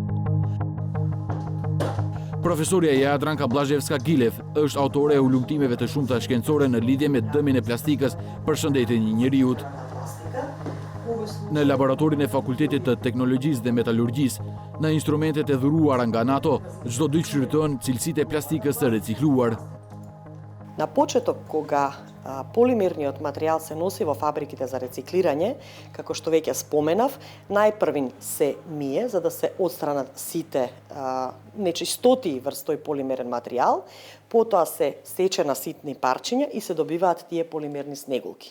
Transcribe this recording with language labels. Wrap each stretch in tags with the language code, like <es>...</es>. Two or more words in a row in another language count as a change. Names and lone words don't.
<sq>Profesorja Jadranka Blazhevska-Gilev është autore e ulumtimeve të shumta shkencore në lidhje me dëmin e plastikës për shëndetin e njeriut. Në laboratorin e Fakultetit të Teknologjisë dhe Metallurgjisë, në instrumentet e dhuruara nga NATO, çdo ditë shfrytëzohen cilësitë e plastikës së recikluar.</sq> <mk>На почеток, кога полимерниот материјал се носи во фабриките за рециклирање, како што веќе споменав, најпрвин се мие за да се отстранат сите нечистоти врз тој полимерен материјал, потоа се сече на ситни парчиња и се добиваат тие полимерни снегулки.</mk>